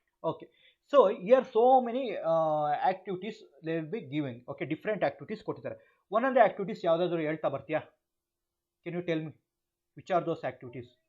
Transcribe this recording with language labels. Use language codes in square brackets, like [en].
[en] Okay, so here so many activities they will be giving. Okay, different activities [kn] ಕೊಟ್ಟಿದ್ದಾರೆ. ಒಂದೊಂದೇ activities ಯಾವುದಾದ್ರು ಹೇಳ್ತಾ ಬರ್ತೀಯಾ? [en] Can you tell me which are those activities?